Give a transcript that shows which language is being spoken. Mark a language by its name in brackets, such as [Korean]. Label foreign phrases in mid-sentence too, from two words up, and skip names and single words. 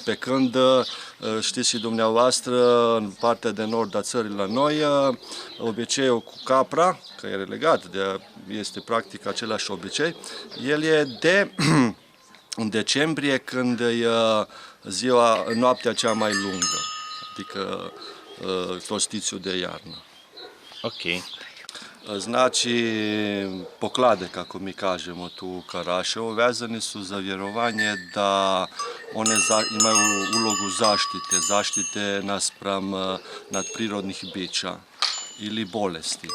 [Romanian] Pe când, știți și dumneavoastră, în partea de nord a țării la noi, obiceiul cu capra, că e legat, este practic același obicei, el e de în decembrie, când e noaptea cea mai lungă, adică solstițiul de iarnă. Ok. [Croatian] Znači, poklade, kako mi kažemo tu u Karaševu, vezani su za vjerovanje da one imaju ulogu zaštite naspram nadprirodnih bića ili bolesti.